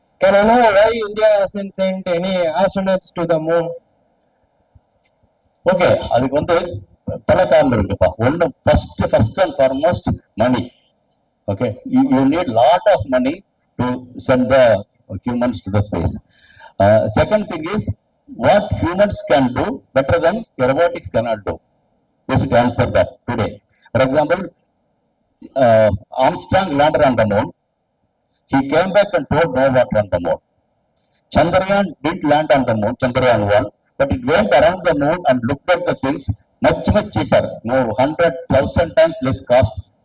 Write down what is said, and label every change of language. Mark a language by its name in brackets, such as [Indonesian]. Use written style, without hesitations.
[English] Can I know why India hasn't sent any astronauts to the moon? [Tamil] Okay, அதுக்கு வந்து பல காரணம் இருக்குப்பா. ஒண்ணு, [English] first and foremost [Tamil] money. [English] Okay, you need lot of money to send the humans to the space. Second thing is what humans can do better than robotics cannot do. We should answer that today. For example, Armstrong landed on the moon. He came back and told no water on the moon. Chandrayaan did land on the moon, Chandrayaan 1, but it went around the moon and looked at the things much cheaper, 100,000 times less cost.